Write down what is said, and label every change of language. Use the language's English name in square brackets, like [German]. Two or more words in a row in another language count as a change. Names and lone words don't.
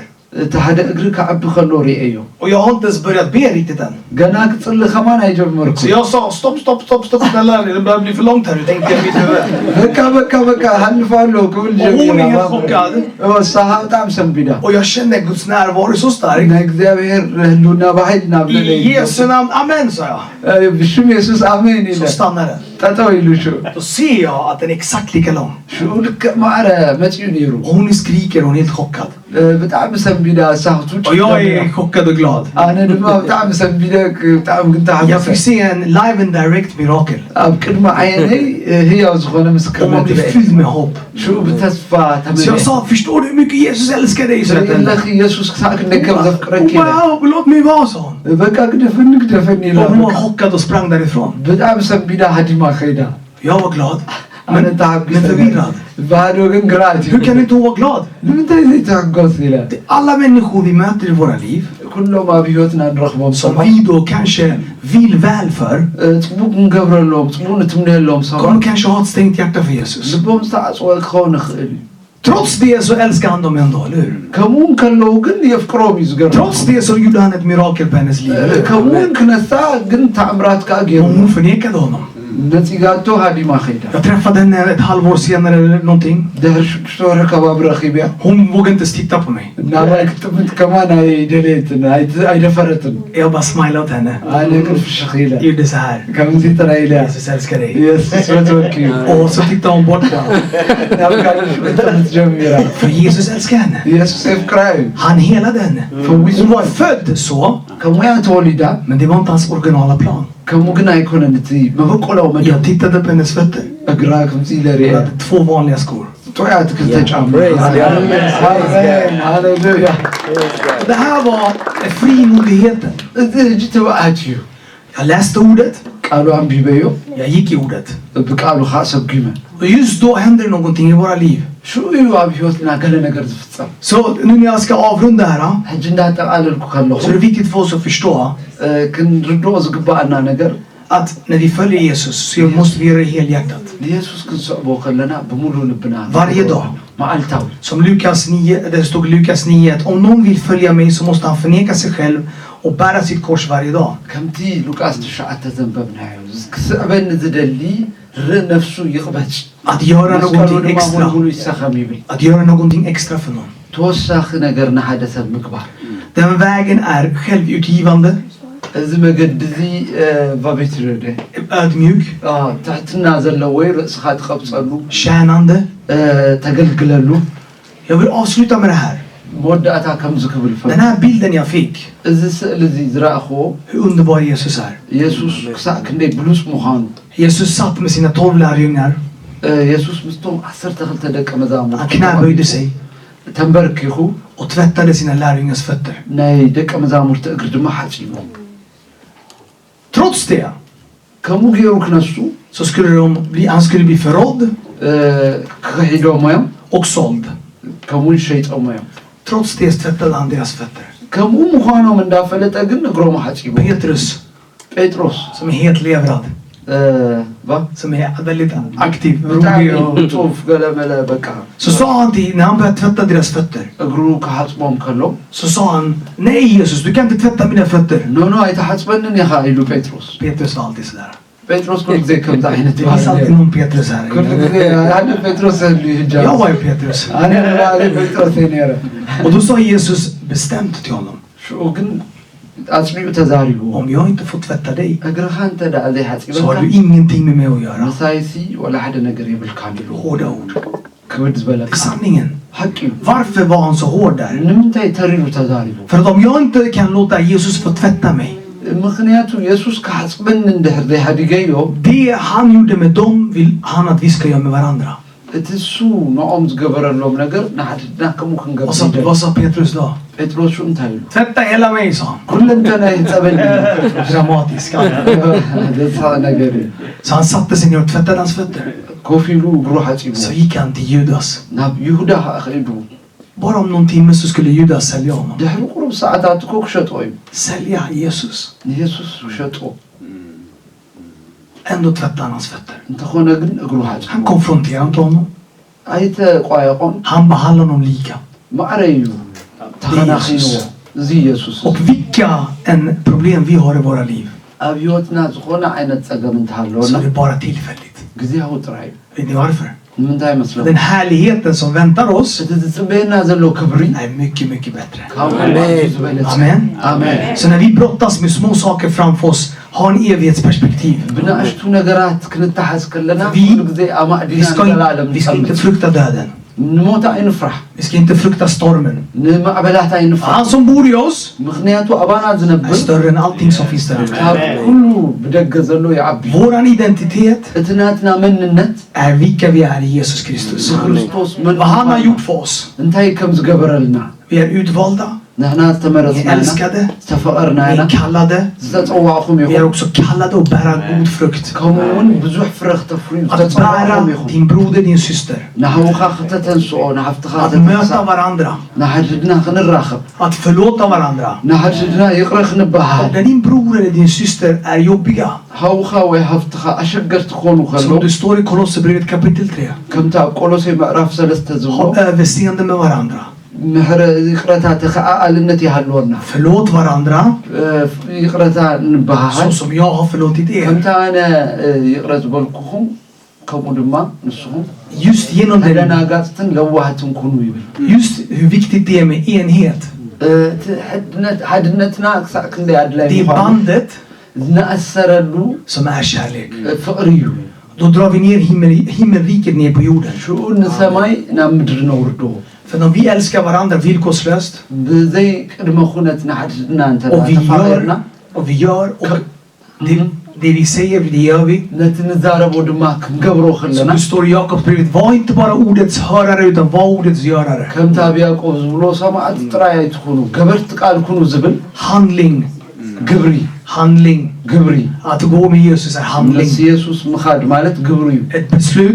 [Tigrinya] እቲ ሓደ እግሪ ክዓቢ ከሎ ርአዮ [Swedish] Och jag har inte ens börjat be riktigt än. [Tigrinya] ገና ክፅሊ ከማን ኣይጀመርኩ [Swedish] Så jag sa stopp, snälla. Det börjar bli för långt här. Nu tänkte jag i mitt huvud. [Tigrinya] በቃ ሃልፋ ኣለዉ ክብል [Swedish] Och hon är helt chockad. [Tigrinya] ሳሃ ብጣዕሚ ሰንቢዳ [Swedish] Och jag känner Guds närvaro så stark. [Tigrinya] ናይ እግዚኣብሔር ህልውና ባሂል ናብ [Swedish] I Jesu namn, amen, sa jag. [Tigrinya] ብሽም የሱስ ኣሜን ኢለ [Swedish] Så stannar den. [Tigrinya] ጠጠው ኢሉ ሹ [Swedish] Då ser jag att den är exakt lika lång. [Tigrinya] ሽኡ ልክዕ ማዕረ መፅኡ ነይሩ [Swedish] Och hon skriker, hon är helt chockad. [Tigrinya] ብጣዕሚ ሰንቢዳ ሳህቱ [Swedish] Och jag är chockad och glad. [Tigrinya] ኣነ ድማ ብጣዕሚ ሰንቢደ ብጣዕሚ ግን [Swedish] Jag fick [Tigrinya] ተሓገሰ [Swedish] se en [English] live and direct miracle. [Tigrinya] ኣብ ቅድሚ ዓይነይ ህያው ዝኾነ [Swedish] Och man [Tigrinya] ምስክርነት [Swedish] blir [Tigrinya] ርአ [Swedish] fylld med hopp. [Tigrinya] ሽኡ ብተስፋ [Swedish] Så jag [Tigrinya] ተመልአ [Swedish] sa, förstår du hur mycket Jesus älskar dig? Så jag [Tigrinya] ለኺ ኢየሱስ ክሳዕ ክንደይ ከም ዘፍቅረኪ ኢለ [Swedish] wow, låt mig vara, sa hon. [Tigrinya] በቃ ግደፈኒ ኢለ [Swedish] Och hon var chockad och sprang därifrån. [Tigrinya] ብጣዕሚ ሰንቢዳ ሃዲማ ከይዳ [Swedish] Jag var glad. [Tigrinya] ኣነ [Swedish] Men [Tigrinya] ተሓጊሰ [Swedish] förvirrad. [Tigrinya] ባዶ ግን ግራት [Swedish] Hur kan inte hon vara glad? [Tigrinya] ንምንታይ ዘይተሓጎስ ኢለ [Swedish] Alla människor vi möter i våra liv, [Tigrinya] ኩሎም ኣብ ሂወትና ንረኽቦም [Swedish] som [Tigrinya] ሰባት [Swedish] vi då kanske vill väl för, [Tigrinya] ፅቡቅ ክንገብረሎም ፅቡቅ ንትምንየሎም ሰባት [Swedish] kommer kanske ha ett stängt hjärta för Jesus. [Tigrinya] ልቦም ዝተዓፅወ ክኸውን ይኽእል እዩ [Swedish] Trots det så älskar han dem ändå, eller hur? [Tigrinya] ከምኡን ከለዉ ግን የፍቅሮም እዩ ዝገርም [Swedish] Trots det så gjorde han ett mirakel på hennes liv, eller hur? [Tigrinya] ከምኡን ክነሳ ግን ተኣምራት ከዓ ገይሩ [Swedish] Och hon förnekade honom. [Tigrinya] ነፂጋቶ ሃዲማ ከይዳ [Swedish] Jag träffade henne ett halvår senare eller någonting. [Tigrinya] ድሕሪ 6 ወርሒ ከባቢ ረኺብያ [Swedish] Hon vågade inte ens titta på mig. [Tigrinya] ናባይ ክትጥምት ከማን ኣይደለየትን ኣይደፈረትን [Swedish] Jag bara smilade åt henne. [Tigrinya] ኣነ ግን ፍሽኽ ኢለ [Swedish] Jag gjorde så här. [Tigrinya] ከምዚ ጥራይ ኢለ [Swedish] Jesus älskar dig. [Tigrinya] የሱስ ፈትወኪ እዩ [Swedish] Och så tittade hon bort bara. [Tigrinya] ናብ ካልሽ ጥምት ጀሚራ [Swedish] För Jesus älskar henne. [Tigrinya] ኢየሱስ የፍቅራ እዩ [Swedish] Han helade henne. Hon var född så, [Tigrinya] ከምኡ እያ ተወሊዳ [Swedish] men det var inte hans originala plan. [Tigrinya] ከምኡ ግን ኣይኮነን እቲ መበቆላው መድ [Swedish] Jag tittade på hennes fötter. [Tigrinya] እግራ ከምዚ ኢለ [Swedish] Hon [Tigrinya] ርአ [Swedish] hade 2 vanliga skor. [Tigrinya] ጥዑያ ትክልተ ጫማ ሃሌሉያ [Swedish] Det här var frimodigheten. [Tigrinya] እዚ ሕጂ ተባኣት እዩ [Swedish] Jag läste ordet. [Tigrinya] ቃሉ ኣንቢበዮ [Swedish] Jag gick i ordet. [Tigrinya] ብቃሉ ከዓ ሰጊመ [Swedish] Och just då händer det någonting i våra liv. [Tigrinya] ሽኡ እዩ ኣብ ሂወትና ገለ ነገር ዝፍፀም [Swedish] Så nu när jag ska avrunda här, [Tigrinya] ሕጂ እንዳጠቃለልኩ ከለኹ [Swedish] så är det viktigt för oss att förstå [Tigrinya] ክንርድኦ ዝግባአና ነገር [Swedish] att när vi följer Jesus så måste vi göra det helhjärtat. [Tigrinya] ንየሱስ ክንሰዕቦ ከለና ብምሉእ ልብና [Swedish] Varje dag. [Tigrinya] መዓልታዊ [Swedish] Som Lukas 9, det stod i Lukas 9 att om någon vill följa mig så måste han förneka sig själv och bära sitt kors varje dag. [Tigrinya] ከምቲ ሉቃስ 9 ዘንበብናዮ ክስዕበኒ ዝደሊ ነፍሱ ይቕበጭ [Swedish] Att göra någonting extra. [Tigrinya] ሙሉ ይሰኸም ይብል [Swedish] Att göra någonting extra för någon. [Tigrinya] ተወሳኺ ነገር ንሓደ ሰብ ምግባር [Swedish] Den vägen är självutgivande, [Tigrinya] እዚ መገዲ እዚ ቫቤትረደ [Swedish] ödmjuk, [Tigrinya] ትሕትና ዘለዎ ወይ ርእስኻ ትቐብፀሉ [Swedish] tjänande. [Tigrinya] ተገልግለሉ [Swedish] Jag vill avsluta med det här. [Tigrinya] መወዳእታ ከም ዝክብል [Swedish] Den här bilden jag fick, [Tigrinya] እዚ ስእሊ እዚ ዝረኣኽዎ [Swedish] hur underbar Jesus är. [Tigrinya] ኢየሱስ ክሳዕ ክንደይ ብሉስ ምዃኑ [Swedish] Jesus satt med sina 12 lärjungar. [Tigrinya] ኢየሱስ ምስቶም 12 ደቀ መዛሙርቱ [Swedish] Han knäböjde sig [Tigrinya] ተንበርኪኹ [Swedish] och tvättade sina lärjungars fötter. [Tigrinya] ናይ ደቀ መዛሙርቱ እግሪ ድማ ሓፂቡ [Swedish] Trots det [Tigrinya] ከምኡ ገይሩ ክነሱ [Swedish] så skulle han skulle bli förrådd [Tigrinya] ክሒዶሞ እዮም [Swedish] och såld. [Tigrinya] ከምኡ ሸይጦሞ እዮም [Swedish] Trots det tvättade han deras fötter. [Tigrinya] ከምኡ ምዃኖም እንዳፈለጠ ግን እግሮም ሓፂቡ [Swedish] Petrus, [Tigrinya] ጴጥሮስ [Swedish] som är helt levrad, som är väldigt aktiv, rolig och... [Tigrinya] ጡፍ ገለመለ በቃ [Swedish] Så sa han till, när han började tvätta deras fötter, [Tigrinya] እግሩ ክሓፅቦም ከሎ [Swedish] så sa han: nej Jesus, du kan inte tvätta mina fötter. [Tigrinya] ኖ ኣይተሓፅበንን ኢኻ ኢሉ ጴጥሮስ [Swedish] Petrus var alltid sådär. [Tigrinya] ጴጥሮስ ኩሉ ግዜ ከምዚ ዓይነት [Swedish] Det finns alltid någon Petrus här. [Tigrinya] ኩሉ ግዜ ሓደ ጴጥሮስ ህልዩ ህጃ [Swedish] Jag var ju Petrus. [Tigrinya] ኣነ ንባዕለ ጴጥሮስ እየ ነይረ [Swedish] Och då sa Jesus bestämt till honom: [Tigrinya] ሽኡ ግን ኣፅኒዑ ተዛሪቡ [Swedish] om jag inte får tvätta dig [Tigrinya] እግርኻ እንተ ደኣ [Swedish] så har [Tigrinya] ዘይሓፂበካ [Swedish] du ingenting med mig att göra. [Tigrinya] መሳይሲ ወላ ሓደ ነገር የብልካን ኢሉ [Swedish] Hårda ord. [Tigrinya] ክብድ [Swedish] Det [Tigrinya] ዝበለካ [Swedish] är sanningen. [Tigrinya] ሓቂ እዩ [Swedish] Varför var han så hård där? [Tigrinya] ንምንታይ ተሪሩ ተዛሪቡ [Swedish] För att om jag inte kan låta Jesus få tvätta mig, [Tigrinya] ምክንያቱ ኢየሱስ ክሓፅበኒ እንድሕር ዘይሃዲገዮ [Swedish] det han gjorde med dem vill han att vi ska göra med varandra. [Tigrinya] እቲ እሱ ንኦም ዝገበረሎም ነገር ንሓድና ከምኡ ክንገብር [Swedish] Vad sa Petrus då? [Tigrinya] ጴጥሮስ ሹ እንታይ ኢሉ [Swedish] Tvätta hela mig, sa han. [Tigrinya] ኩለንተናይ ፀበኒ [Swedish] Dramatisk. [Tigrinya] ዘሳቕ ነገር እዩ [Swedish] Så han satte sig ner och tvättade hans fötter. [Tigrinya] ኮፍ ኢሉ እግሩ ሓፂቡ [Swedish] Så gick han till Judas. [Tigrinya] ናብ ይሁዳ ኸኢዱ [Swedish] Bara om någon timme så skulle Judas sälja honom. [Tigrinya] ድሕሪ ቁሩብ ሰዓታት እኮ ክሸጦ እዩ [Swedish] Sälja Jesus. [Tigrinya] ንየሱስ ሸጦ [Swedish] Ändå tvättade han hans fötter. [Tigrinya] እንተኾነ ግን እግሩ ሓፂቡ [Swedish] Han konfronterade inte honom. [Tigrinya] ኣይተቋየቆን [Swedish] Han behandlade honom lika. [Tigrinya] ማዕረ እዩ ተኸናኺንዎ እዚ ኢየሱስ [Swedish] Och vilka en problem vi har i våra liv, [Tigrinya] ኣብ ህይወትና ዝኾነ ዓይነት ፀገም [Swedish] så [Tigrinya] እንተሃለወና [Swedish] är det bara tillfälligt. [Tigrinya] ግዜያዊ ጥራይ እዩ [Swedish] Vet ni varför? [Tigrinya] ንምንታይ መስሎ [Swedish] Den härligheten som väntar oss [Tigrinya] እቲ ዝፅበየና ዘሎ ክብሪ [Swedish] är mycket, mycket bättre. [Tigrinya] ካብኡ ዝበለፅ [Swedish] Amen. [Tigrinya] ኣሜን [Swedish] Så när vi brottas med små saker framför oss, ha en evighetsperspektiv. [Tigrinya] ብናእሽቱ ነገራት ክንተሓዝ ከለና [Swedish] Vi, [Tigrinya] ኩሉ ግዜ ኣማእዲና ንዘላለም [Swedish] vi ska inte [Tigrinya] ንፀምፅ [Swedish] frukta döden. [Tigrinya] ንሞት ኣይንፍራሕ [Swedish] Vi ska inte frukta stormen. [Tigrinya] ንማዕበላት ኣይንፍራሕ [Swedish] Han som bor i oss [Tigrinya] ምክንያቱ ኣባና [Swedish] är [Tigrinya] ዝነብር [Swedish] större än allting som finns där ute. [Tigrinya] ካብ ኩሉ ብደገ ዘሎ ይዓቢ [Swedish] Våran identitet [Tigrinya] እቲ ናትና መንነት [Swedish] är vilka vi är i Jesus Kristus. [Tigrinya] ክርስቶስ [Swedish] Vad han har gjort för oss. [Tigrinya] እንታይ ከም ዝገበረልና [Swedish] Vi är utvalda, [Tigrinya] ንሕና [Swedish] vi är [Tigrinya] ዝተመረፅና ኢና [Swedish] älskade, [Tigrinya] ዝተፈቐርና [Swedish] vi [Tigrinya] ኢና [Swedish] är kallade. [Tigrinya] ዝተፀዋዕኹም [Swedish] Vi är [Tigrinya] ኢኹም [Swedish] också kallade att bära god frukt. [Tigrinya] ከምኡ እውን ብዙሕ ፍረ ክተፍርዩ [Swedish] Att bära [Tigrinya] ዝተፀዋዕኹም ኢኹም [Swedish] din broder, din syster. [Tigrinya] ንሃውኻ ክተተንስኦ ንሃፍትኻ [Swedish] Att möta varandra. [Tigrinya] ንሓድድና ክንራኸብ [Swedish] Att förlåta varandra. [Tigrinya] ንሓድድና ይቕረ ክንበሃል [Swedish] När din bror eller din syster är jobbiga, [Tigrinya] ሃውኻ ወይ ሃፍትኻ ኣሸገርቲ ክኾኑ ከሎ [Swedish] som det står i Kolosserbrevet kapitel 3, [Tigrinya] ከምቲ ኣብ ቆሎሴይ ምዕራፍ 3 ዝብሎ [Swedish] ha överseende med varandra. [Tigrinya] ምሕረ ይቕረታ ተኸኣልነት ይሃልወና [Swedish] Förlåt varandra [Tigrinya] ይቕረታ [Swedish] så [Tigrinya] ንበሃል [Swedish] som jag har förlåtit er. [Tigrinya] ከምታ ኣነ ይቕረ ዝበልኩኹም ከምኡ ድማ ንስኹም [Swedish] Just genom den, [Tigrinya] ተደናጋፅትን ለዋህትን ኩኑ ይብል [Swedish] just hur viktigt det är med enhet. [Tigrinya] እቲ ሓድነትና ክሳዕ ክንደይ ኣድላይ [Swedish] Det är [Tigrinya] ምዃኑ [Swedish] bandet [Tigrinya] ዝነኣሰረሉ [Swedish] som är kärlek. [Tigrinya] ፍቕሪ እዩ [Swedish] Då drar vi ner himmelriket ner på jorden. [Tigrinya] ሽኡ ንሰማይ ናብ ምድሪ ነውርዶ [Swedish] För när vi älskar varandra villkorslöst [Tigrinya] ብዘይ ቅድመ ኩነት ንሓድድና እንተ [Swedish] och [Tigrinya] ተፋቒርና [Swedish] vi gör och det vi säger, det gör vi. [Tigrinya] ነቲ ንዛረቦ ድማ ክንገብሮ [Swedish] Som [Tigrinya] ከለና [Swedish] det står i Jakobsbrevet, var inte bara ordets hörare utan var ordets görare. [Tigrinya] ከምቲ ኣብ ያዕቆብ ዝብሎ ሰማዕቲ ጥራይ ኣይትኹኑ ገበርቲ ቃል ኩኑ ዝብል [Swedish] Handling, [Tigrinya] ግብሪ [Swedish] handling. [Tigrinya] ግብሪ [Swedish] Att gå med Jesus är handling. [Tigrinya] ምስ ኢየሱስ ምኻድ ማለት ግብሪ እዩ [Swedish] Ett beslut,